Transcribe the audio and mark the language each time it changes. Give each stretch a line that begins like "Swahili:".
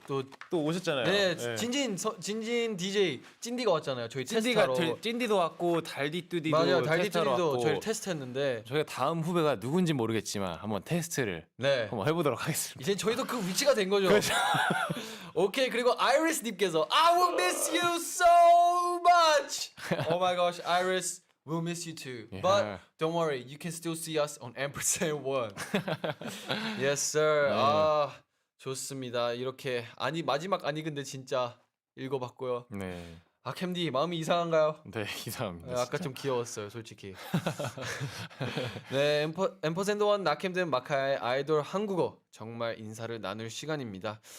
Korean: 또 오셨잖아요. 네, 네. 진진 DJ 찐디가 왔잖아요. 저희 찐디가 테스트하러. 찐디도 왔고 달디뚜디도 맞아요. 테스트하러 달디뚜디도 왔고. 저희를 테스트했는데 저희가 다음 후배가 누군지 모르겠지만 한번 테스트를 네. 한번 해보도록 하겠습니다. 이제 저희도 그 위치가 된 거죠. 오케이. 그리고 아이리스 님께서
English: I will miss you so much. Oh my gosh, Iris, we'll miss you too. Yeah. But don't worry, you can still see us on ampersand 1. Yes, sir.
Korean: 네. 아, 좋습니다. 이렇게 마지막 아니 근데 진짜 읽어봤고요. 네, 아, 캠디 마음이 이상한가요? 네 이상합니다. 네, 아까 좀 귀여웠어요, 솔직히. 네, 앰퍼샌드원 낙캠된 마카의 아이돌 한국어 정말 인사를 나눌 시간입니다.